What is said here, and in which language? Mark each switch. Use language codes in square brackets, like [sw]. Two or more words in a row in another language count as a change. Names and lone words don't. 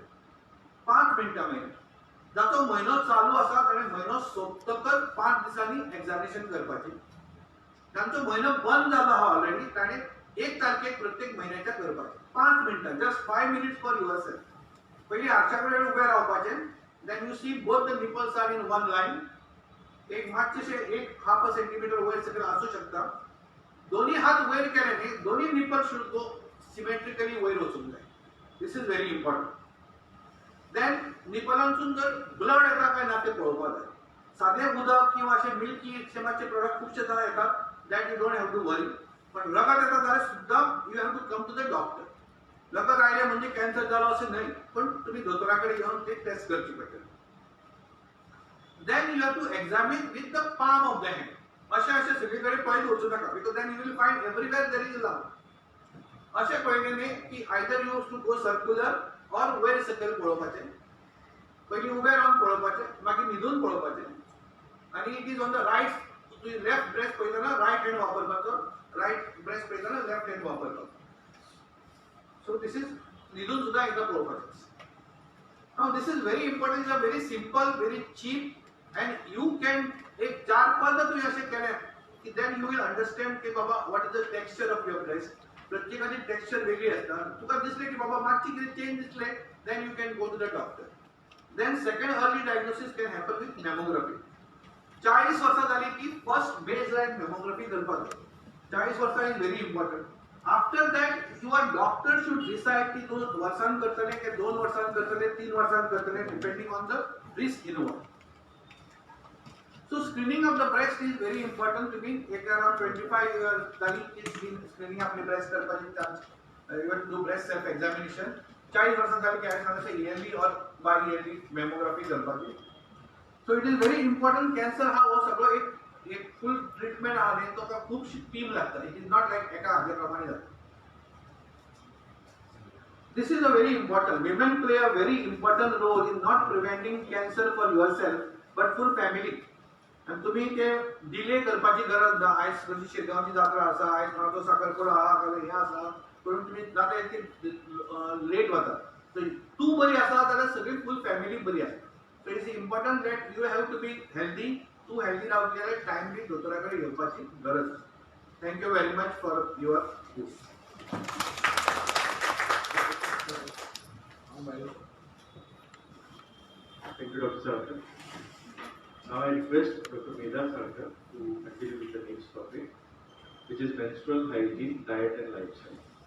[kok] 5 मिनटां म्हयन्याक. जाचो म्हयनो चालू आसा ताणें म्हयनो सोंपतकच 5 दिसांनी एक्झामिनेशन करपाची. तांचो म्हयनो बंद जालो आहा ऑलरेडी, ताणें 1 तारखेक प्रत्येक म्हयन्याच्या करपाचें. 5 मिनटां, [en] Just 5 minutes for your self. [kok] पयलीं हातच्या कडेन उबें रावपाचें. [en] Then you see both the nipples are in one line. [kok] एक मातशें एक 1/2 सेंटीमीटर वयर सकयल आसूं शकता. दोन्ही हात वयर केले न्ही, दोन्ही निपल [en] should go symmetrically [kok] वयर वचूंक जाय. [en] This is very important. [kok] देन निपलांसून जर ब्लड येता काय ना ते पळोवपाक जाय. सादें उदक किंवा अशें मिल्की अशें मातशे प्रोडक्ट खुबशे जाय येतात [en] that you don't have to worry. [kok] पण रगत येता जाल्यार सुद्धा [en] you have to come to the doctor. [mr] रगत आयले म्हणजे कॅन्सर झालो असे नाही, पण तुम्ही दोतोराकडे येऊन ते टेस्ट करची पडटली. [en] Then you have to examine with the palm of the hand. [kok] असे सगळीकडे पळयत वचू नका, [en] because then you will find everywhere there is a lump. [kok] अशे पळयलेले की [en] either you have to go circular or where [kok] सकयल पळोवपाचे. पयली उबे रावन पळोवपाचे, मागीर न्हिदून पळोवपाचे. [en] आणि it is on the right, [kok] तुम्ही [en] left breast [kok] पळयतना [en] right hand [kok] वापरपाचो, [en] right breast [kok] पळयतना [en] left hand [kok] वापरपाचो. [en] So this is [kok] न्हिदून सुद्धा एकदा पळोवपाचें. [en] Now this is very important, is a very simple, very cheap, and you can [kok] एक 4-5 तुम्ही असे केले की [en] then you will understand [kok] की बाबा [en] what is the texture of your breast. [kok] प्रत्येकाची टेक्स्चर वेगळी असता. तुका दिसले की बाबा मागची कितें चेंज दिसले, [en] then you can go to the doctor. Then second early diagnosis can happen with mammography. [kok] 40 वर्षां जाली की [en] first baseline mammography [kok] करपाक जाय. [en] 40 वर्षां is very important. After that your doctor should decide [kok] की 2 वर्षां करतले की 2 वर्षां करतले, 3 वर्षां करतले, [en] depending on the risk involve. So screening of the breast is very important to me. [kok] एक [en] around 25 years [kok] जाली की screening आपली breast करपाची चान्स, [en] you have to do breast self examination. [kok] 40 वर्षां जाली की सांगता [en] yearly or bi-yearly mammography [kok] करपाची. [en] So it is very important. [mr] Cancer हा हो सगळो एक [en] full treatment [mr] आहे, तो का खूप टीम लागता. [en] It is not like [kok] एका हाजेप्रमाणे जाता. [en] This is a very important. Women play a very important role in not preventing cancer for yourself, but for family. [kok] आणि तुम्ही ते डिले करपाची गरज ना. आयज खंयची शिरगांवची जात्रा आसा, आयज कोणाचो साखरपुडो आहा, काय हें आसा, म्हणून तुम्ही जाता इतके लेट वता. सो तूं बरी आसा जाल्यार सगळी [en] full family [kok] बरी आसा. [en] So it's important that you have to be healthy. [kok] तूं हेल्दी रावली जाल्यार टायमली दोतोरा कडेन येवपाची गरज आसा. [en] Thank you very much for your this. Thank you, Dr. Sarkar. Now I request Dr. Medha Sarkar to continue with the next topic, which is menstrual hygiene, diet and lifestyle.